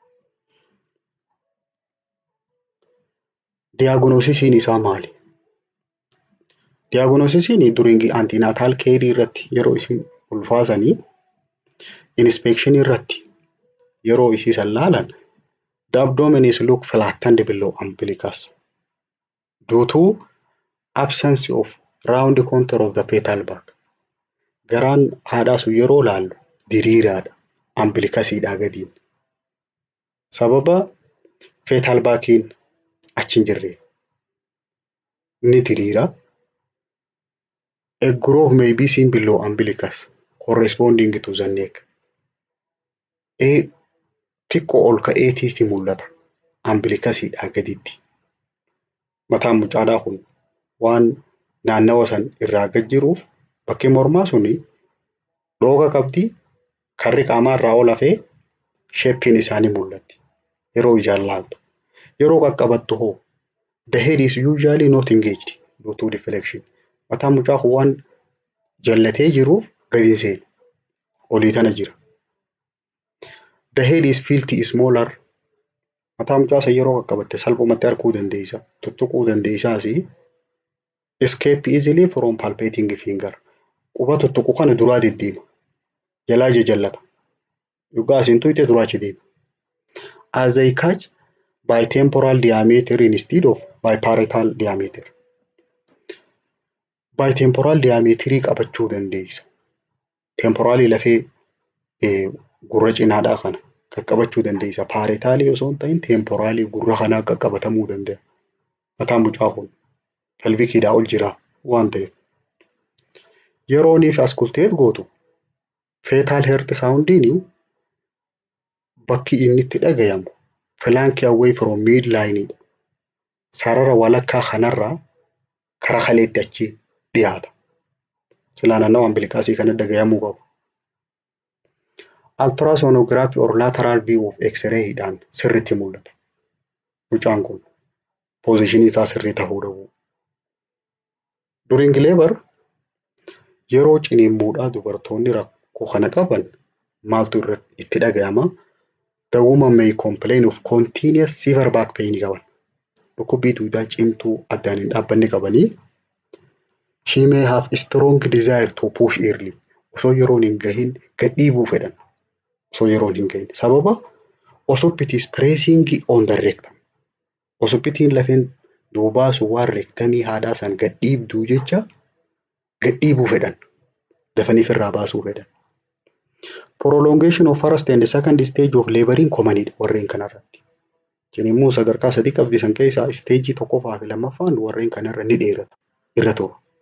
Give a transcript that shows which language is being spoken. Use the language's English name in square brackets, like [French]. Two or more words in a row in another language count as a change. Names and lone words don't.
[Oromo] Diyaagnoosisiin isaa maali? Diyaagnoosisiin during antinaatal keerii irratti yeroo isin ulfaasanii inspeekshinii irratti yeroo isiisan laalan [English] the abdomen is look flattened below umbilicus due to absence of round contour of the fetal bag. [Oromo] Garaan haadhaa sun yeroo laallu diriiraadha umbilicasiidhaa gadiin. Sababa [English] fetal bagiin [Oromo] achi hin jirreef ni diriira. [English] A growth may be seen below umbilicus corresponding to the neck. [Oromo] Xiqqoo ol ka'eetiiti mul'ata umbilicasiidhaa gaditti. Mataan mucaadhaa kun waan naannawa san irraa gad jiruuf bakki mormaa suni dhooqa qabdi, karri qaamaa irraa ol hafee sheeppiin isaanii mul'atti yeroo ijaan laaltu. Yeroo qaqqabattu hoo [English] the head is usually not engaged due to deflection. [Oromo] Mataan mucaa kun waan jallatee jiruuf gadi hin seenu olii tana jira. [English] The head is felt smaller. [Oromo] Mataa mucaa san yeroo qaqqabatte salphumatti arguu dandeessa, tuttuquu dandeessaasi. [English] Escape easily from palpating finger. [Oromo] Quba tuttuqu kana duraa deddeema. Jalaa jajallata. Dhugaa asiin tuyte duraa achi deema. [English] As they catch by temporal diameter instead of by parietal diameter. By temporal diameter [Oromo] qabachuu dandeessa. Temporaalii lafee gurra cinaadhaa kana qaqqabachuu dandeessa. Paaretaalii osoo hin ta'in temporaalii gurra kanaa qaqqabatamuu danda'a. Mataan mucaa kun pelvikiidhaa ol jira waan ta'eef. Yerooniif askulteet gootu [English] fetal heart soundiin [Oromo] bakki inni itti dhagayamu [English] flank away from midline. [Oromo] Sarara walakkaa kanarraa kara kaleetti achi dhiyaata. Silaa naannoo umbilikasii kana dhagayamuu qabu. [English] Ultrasonography or lateral view of X-ray [Oromo] dhaan sirriitti mul'ata. Mucaan kun positionii isaa sirrii ta'uu dhabu. [English] During labor [Oromo] yeroo ciniinsuudhaa dubartoonni rakkoo kana qaban maaltu itti dhagayama? [English] The woman may complain of continuous severe back pain qaban. [Oromo] Dhukkubbii duudaa cimtuu addaan hin dhaabbanne qabanii. [English] She may have a strong desire to push early. [Oromo] Osoo yeroon hin gahin gad dhiibuu fedhan. Osoo yeroon hin gahin. Sababa [English] osuppity is pressing on the rectum. [Oromo] Osuppitiin lafeen duubaa sun waan rectumii haadhaa san gad dhiibduu jecha gad dhiibuu fedhan. Dafanii irraa baasuu fedhan. [English] Prolongation of first and second stage of laboring commonidha [Oromo] warreen kanarratti. Ciniinsuun sadarkaa sadii qabdi san keessaa stage tokkoffaa fi lammaffaan warreen kanarra ni dheerata irra tura.